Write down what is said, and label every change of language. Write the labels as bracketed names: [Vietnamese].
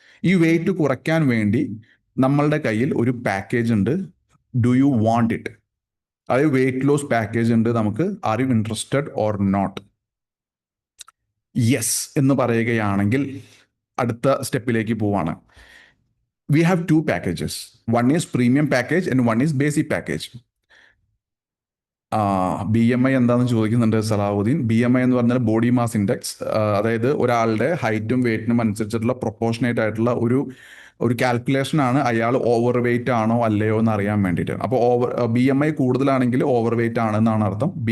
[Malayalam] ഈ വെയിറ്റ് കുറയ്ക്കാൻ വേണ്ടി നമ്മളുടെ കയ്യിൽ ഒരു പാക്കേജ് ഉണ്ട്. [English] Do you want it? [Malayalam] അതായത് വെയിറ്റ് ലോസ് പാക്കേജ് ഉണ്ട് നമുക്ക്. [English] Are you interested or not? [Malayalam] Yes എന്ന് പറയുകയാണെങ്കിൽ അടുത്ത സ്റ്റെപ്പിലേക്ക് പോവാണ്. [English] We have two packages. One is premium package and one is basic package. [Malayalam] BMI എന്താണെന്ന് ചോദിക്കുന്നുണ്ട് സലാഹുദ്ദീൻ. BMI എന്ന് പറഞ്ഞാൽ ബോഡി മാസ് ഇൻഡെക്സ്. അതായത് ഒരാളുടെ ഹൈറ്റും വെയിറ്റിനും അനുസരിച്ചിട്ടുള്ള പ്രൊപ്പോർഷനേറ്റ് ആയിട്ടുള്ള ഒരു കാൽക്കുലേഷൻ ആണ് അയാൾ ഓവർ വെയിറ്റ് ആണോ അല്ലയോ എന്ന് അറിയാൻ വേണ്ടിയിട്ട്. അപ്പോൾ BMI കൂടുതലാണെങ്കിൽ ഓവർ വെയിറ്റ് ആണെന്നാണ് അർത്ഥം.